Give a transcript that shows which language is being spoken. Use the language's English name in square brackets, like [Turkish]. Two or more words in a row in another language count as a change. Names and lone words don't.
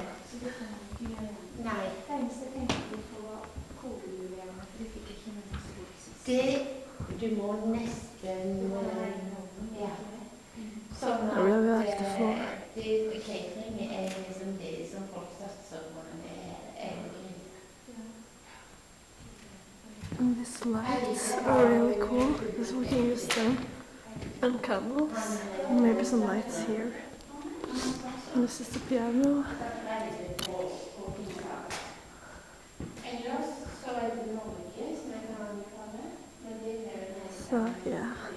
[Norwegian] Nei. Du må nesten ja. Sånn [English] I really like the floor. [Norwegian] catering er liksom det som folk satser på når det er [English] And these lights are really cool because we can use them and candles. And maybe some lights here. And this is the piano. So yeah.